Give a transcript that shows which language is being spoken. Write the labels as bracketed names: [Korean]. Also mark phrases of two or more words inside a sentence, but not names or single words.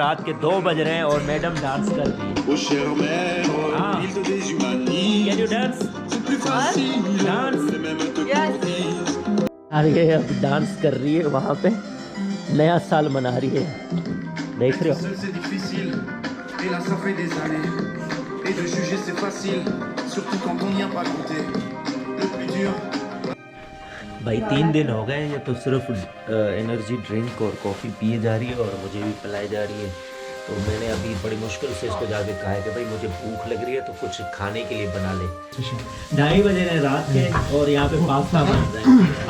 [Hindi] रात के 2 बज रहे हैं और [English] madam dance [Hindi] कर रही है। [English] हाँ, can you dance? [Hindi] अरे अब डांस कर रही है, वहाँ पे नया साल मना रही है, देख रहे हो। [French] Et là ça fait des années. Et de juger c'est facile. Surtout quand on n'y a pas goûté. Le plus dur. [Hindi] भाई 3 दिन हो गए ये तो सिर्फ [English] energy drink [Hindi] और कॉफ़ी पिए जा रही है और मुझे भी पिलाई जा रही है। तो मैंने अभी बड़ी मुश्किल से इसको जाके कहा है कि भाई मुझे भूख लग रही है तो कुछ खाने के लिए बना ले। 2:30 बजे रहे रात के और यहाँ पे पास्ता बन रहा है।